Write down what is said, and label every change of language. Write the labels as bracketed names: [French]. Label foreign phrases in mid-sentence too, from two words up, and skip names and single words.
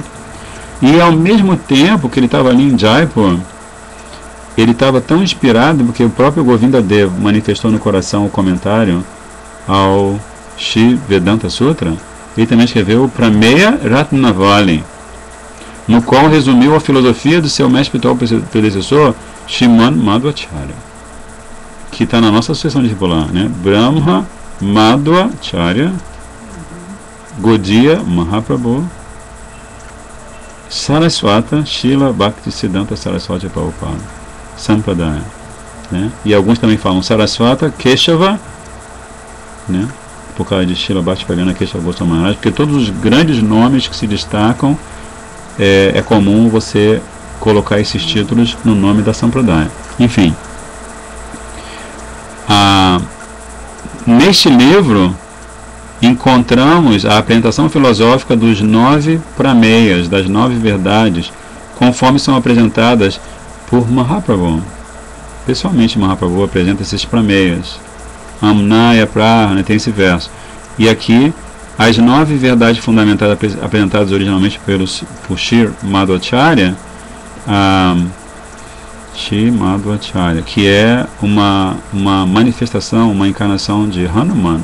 [Portuguese] E ao mesmo tempo que ele estava ali em Jaipur, ele estava tão inspirado, porque o próprio Govinda Dev manifestou no coração o comentário ao Shri Vedanta Sutra, ele também escreveu o Prameya Ratnavali, no qual resumiu a filosofia do seu mestre espiritual predecessor, Sriman Madhvacharya, que está na nossa associação discipular, né? Brahma Madhvacharya Gaudiya Mahaprabhu Saraswata Srila Bhaktisiddhanta Saraswati Prabhupada Sampradaya, né? E alguns também falam Saraswata Keshava, né? Por causa de Srila Bhaktivinoda Keshava Goswami Maharaj, porque todos os grandes nomes que se destacam é comum você colocar esses títulos no nome da Sampradaya. Enfim, neste livro encontramos a apresentação filosófica dos 9 prameyas, das 9 verdades, conforme são apresentadas por Mahaprabhu. Pessoalmente, Mahaprabhu apresenta esses prameyas. Amnaya Prahana, tem esse verso. E aqui, as 9 verdades fundamentais apresentadas originalmente por Shri Madhvacharya, Shri Madhvacharya, que é uma manifestação, uma encarnação de Hanuman.